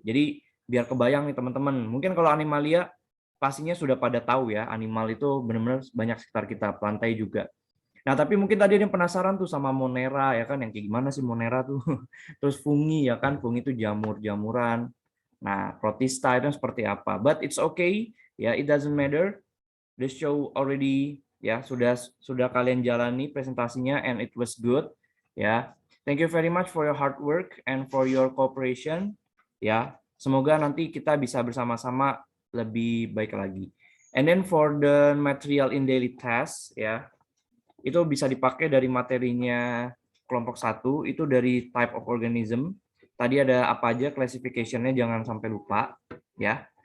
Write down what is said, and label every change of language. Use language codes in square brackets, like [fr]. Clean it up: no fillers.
[id] Jadi biar kebayang nih teman-teman. Mungkin kalau animalia pastinya sudah pada tahu ya, animal itu benar-benar banyak sekitar kita, plantae juga. Nah, tapi mungkin tadi ada yang penasaran tuh sama monera ya kan, yang kayak gimana sih monera tuh. Terus fungi ya kan, fungi itu jamur-jamuran. Nah, protista itu seperti apa? [en] But it's okay, ya, it doesn't matter. The show already ya sudah kalian jalani presentasinya and it was good ya. Thank you very much for your hard work and for your cooperation. [id] Ya, semoga nanti kita bisa bersama-sama lebih baik lagi. [en] And then for the material in daily task, ya, itu bisa dipakai dari materinya kelompok 1, itu dari type of organism. [id] Tadi ada apa aja classification-nya, jangan sampai lupa, ya.